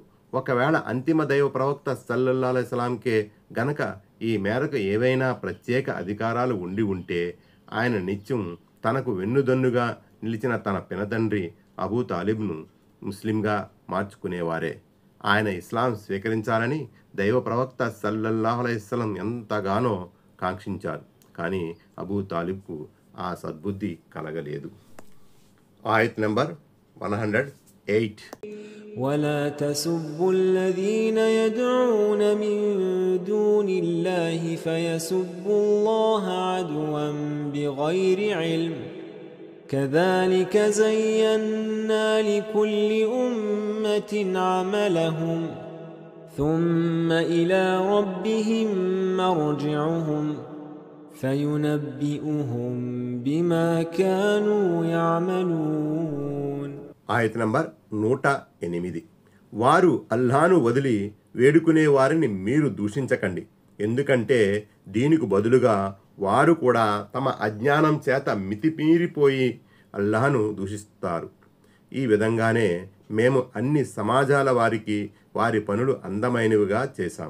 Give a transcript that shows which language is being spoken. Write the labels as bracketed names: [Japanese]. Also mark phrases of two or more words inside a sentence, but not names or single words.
[Telugu] ఒకవేళ అంతిమ దైవ ప్రవక్త [Arabic] صلى الله عليه وسلم [Telugu] గనక ఈ మేరకు ఏవైనా ప్రత్యేక అధికారాలు ఉండి ఉంటే ఆయన నిత్యం తనకు వెన్నుదన్నుగా నిలిచిన తన పినతండ్రి అబూ తాలిబ్ను ముస్లింగా మార్చుకునేవారే. ఆయన ఇస్లాం స్వీకరించాలని దైవ ప్రవక్త [Arabic] صلى الله عليه وسلم [Telugu] ఎంతగానో కాంక్షించారు. కానీ అబూ తాలిబ్కు ఆ సద్బుద్ధి కలగలేదు. ఆయత్ నంబర్ 108. [Arabic] ولا تسبوا الذين يدعون من دون الله فيسبوا الله عدوا بغير علم كذلك زينا لكل أمة عملهم ثم إلى ربهم مرجعهم فينبئهم بما كانوا يعملون. [Telugu] ఆయత నంబర్ 108. వారు అల్లాను వదిలి వేడుకునే వారిని మీరు దూషించకండి. ఎందుకంటే దీనికి బదులుగా వారు కూడా తమ అజ్ఞానం చేత మితిమీరిపోయి అల్లాహను దూషిస్తారు. ఈ విధంగానే మేము అన్ని సమాజాల వారికి వారి పనులు అందమైనవిగా చేశాం.